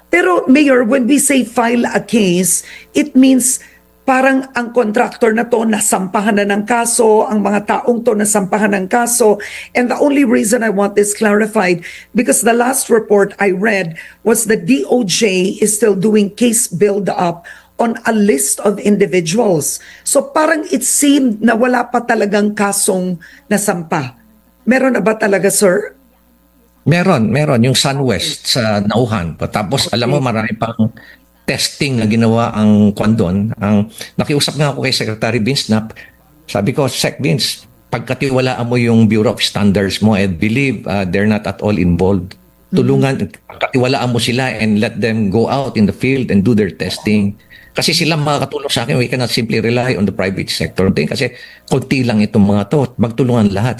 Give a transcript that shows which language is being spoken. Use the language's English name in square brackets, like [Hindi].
[Filipino] Pero Mayor, [English] when we say file a case, it means [Filipino] parang ang contractor na to nasampahan na ng kaso, ang mga taong to nasampahan ng kaso. [English] And the only reason I want this clarified, because the last report I read was the DOJ is still doing case build-up on a list of individuals. [Filipino] So parang it seemed na wala pa talagang kasong nasampa. Meron na ba talaga, sir? Meron. Yung SunWest sa Nauhan. Tapos alam mo marami pang testing na ginawa ang kwandon. Nakiusap nga ako kay Secretary Vince na sabi ko, Sec Vince, pagkatiwalaan mo yung Bureau of Standards mo, [English] I believe they're not at all involved. [Filipino] Tulungan, pagkatiwalaan mo sila [English] and let them go out in the field and do their testing. [Filipino] Kasi sila makakatulong sa akin, [English] we cannot simply rely on the private sector. [Filipino] Kasi konti lang itong mga to, magtulungan lahat.